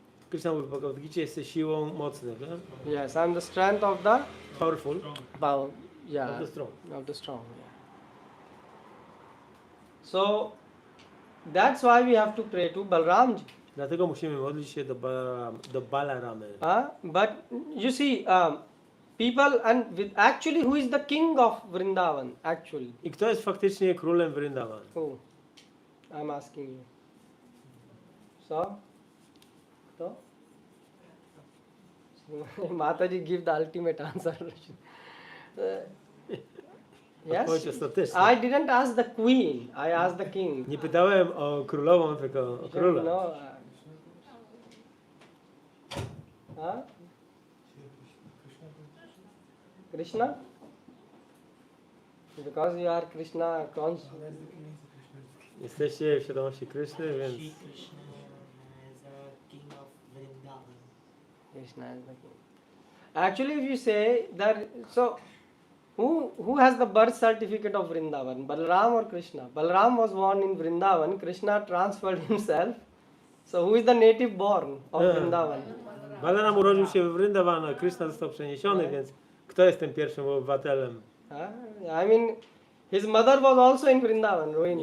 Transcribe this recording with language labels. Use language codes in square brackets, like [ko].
[pl] Krishna mówi w Bhagavad Gita, jesteś siłą mocnych, nie? [en] Yes, I'm the strength of the Powerful, power. Yeah. of the strong. Of the strong. Yeah. So that's why we have to pray to Balramji. [pl] Dlatego musimy modlić się do Balaramy. [en] But you see, people and with actually who is the king of Vrindavan actually? [pl] I kto jest faktycznie królem Vrindavan? [en] Who? I'm asking you. [pl] So, kto? [en] Mataji give the ultimate answer. [pl] Odpowiedź [en] Yes. [pl] ostateczna. [en] I didn't ask the queen. I asked the king. [pl] Nie pytałem o królową, tylko o króla. [en] No. Huh? Krishna? Because you are Krishna conscious. [pl] Jesteście w świadomości Kryszny, więc [en] Shri Krishna is a king of Vrindavan. Krishna is the king. Actually, if you say that, so who has the birth certificate of Vrindavan? Balaram or Krishna? Balaram was born in Vrindavan. Krishna transferred himself. So who is the native born of Vrindavan? [pl] Balaram urodził się w Vrindavan, a Krishna został przeniesiony, więc kto jest tym pierwszym obywatelem? [en] I mean, his mother was also in Vrindavan, Rohini.